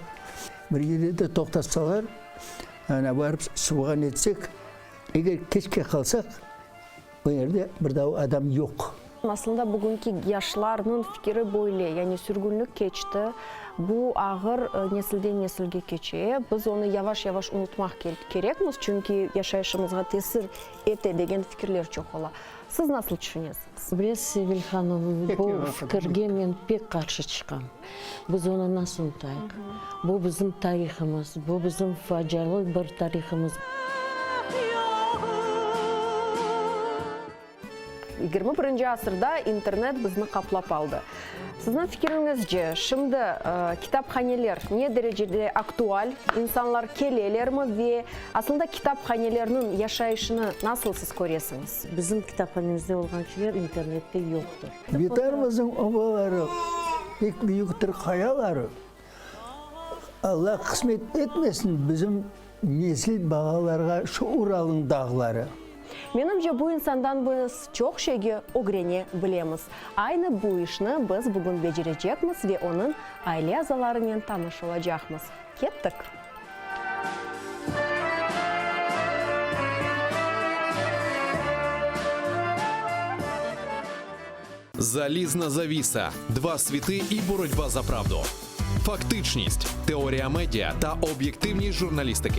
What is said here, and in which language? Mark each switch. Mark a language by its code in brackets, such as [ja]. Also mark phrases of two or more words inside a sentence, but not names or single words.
[crh] Bir yerde de toxtatsalar, barıp suğan etsek, eğer keşke kalsak, o yerde bir daha adam yok. Aslında bugünkü yaşlarının fikri böyle, yani sürgünlük geçti. Bu ağır nesilden nesilge geçiyor. Biz onu yavaş yavaş unutmak gerekmiz, çünkü yaşayışımızga tesir ete degen fikirler çok ola. Siz nasıl düşünüyorsunuz? Bilesiz Sevil Hanım, bu fikirge men pek karşı çıkam. Biz onu nasıl unutayık? Bu bizim tariximiz, bu bizim facialı bir tariximiz. 21. asırda internet bizni kaplap aldı. Sizin fikrinizce şimdi kitaphaneler ne derecede aktual, insanlar keleler mi ve aslında kitaphanelerinin yaşayışını nasıl siz görüyorsunuz? Bizim kitaphanemizde olan şeyler internette yoktur. Yeterimizin obaları, pek büyüktür kayaları. Allah kısmet etmesin bizim nesil bağalarga şu Ural'ın dağları. Menimce bu insandan biz çok şeyi öğrene bilemiz. Aynı bu işini biz bugün becerecekmiz ve onun aile azalarıyla tanış olacakmız. Kettik. [uk] Залізна завіса. Два світи і боротьба за правду. Фактичність, теорія медіа та об'єктивність журналістики.